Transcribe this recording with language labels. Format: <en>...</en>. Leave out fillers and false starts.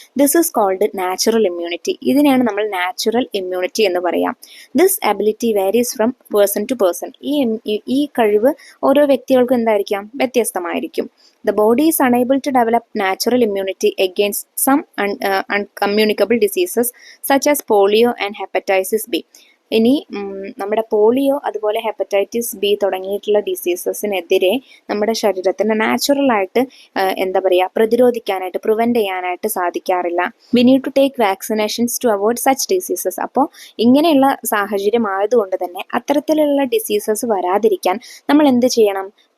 <en>This is called natural immunity.</en> <ml>ഇതിനെയാണ് നമ്മൾ natural immunity എന്ന് പറയാം.</ml> <en>This ability varies from person to person.</en> <ml>ഈ കഴിവ് ഓരോ വ്യക്തികൾക്കും എന്തായിരിക്കാം? വ്യത്യസ്തമായിരിക്കും.</ml> <en>The body is unable to develop natural immunity against some uncommunicable diseases such as polio and hepatitis B.</en> <ml>ഇനി നമ്മുടെ പോളിയോ അതുപോലെ ഹെപ്പറ്റൈറ്റിസ് ബി തുടങ്ങിയിട്ടുള്ള ഡിസീസസിനെതിരെ നമ്മുടെ ശരീരത്തിന് നാച്ചുറലായിട്ട് പ്രതിരോധിക്കാനായിട്ട് പ്രിവെന്റ് ചെയ്യാനായിട്ട് സാധിക്കാറില്ല.</ml> <en>We need to take vaccinations to avoid such diseases.</en> <ml>അപ്പോൾ ഇങ്ങനെയുള്ള സാഹചര്യം ആയതുകൊണ്ട് തന്നെ അത്തരത്തിലുള്ള ഡിസീസസ് വരാതിരിക്കാൻ നമ്മൾ എന്ത് ചെയ്യണം?</ml>